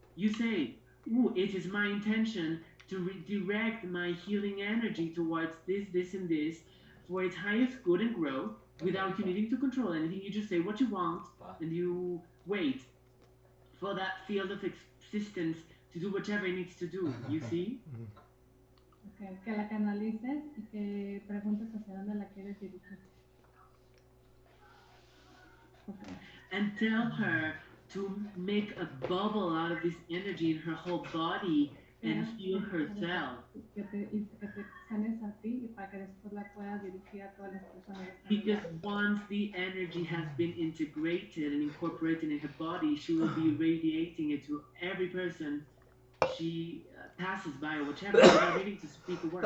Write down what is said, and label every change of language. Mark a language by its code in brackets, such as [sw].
[en] You say, ooh, it is my intention to redirect my healing energy towards this, this, and this for its highest good and growth without you needing to control anything. You just say what you want, and you wait for that field of existence to do whatever it needs to do, you see? Okay. [es] que la canalices y que preguntes hacia dónde la quieres dirigir. [en] Okay. And tell her to make a bubble out of this energy in her whole body and heal herself. [es] Que te sanes a ti y para que después la puedas dirigir a todas las personas. [en] Because once the energy has been integrated and incorporated in her body, she will be radiating it to every person she passes by or whichever, without needing to speak a word.